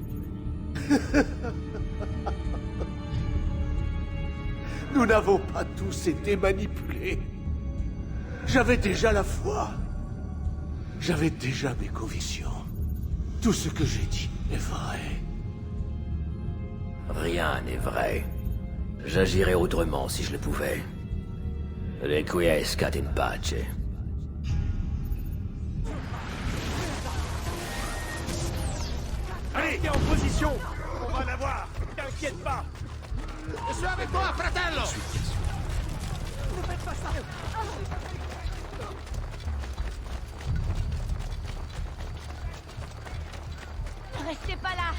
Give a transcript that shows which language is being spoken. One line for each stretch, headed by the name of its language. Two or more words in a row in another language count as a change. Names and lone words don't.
French: Nous n'avons pas tous été manipulés. J'avais déjà la foi. J'avais déjà mes convictions. Tout ce que j'ai dit est vrai. Rien n'est vrai. J'agirais autrement si je le pouvais.
Latin: Requiescat in pace.
French: Allez, t'es en position. On va l'avoir. T'inquiète pas. Je suis avec toi, fratello! Ne faites pas ça. Restez pas là!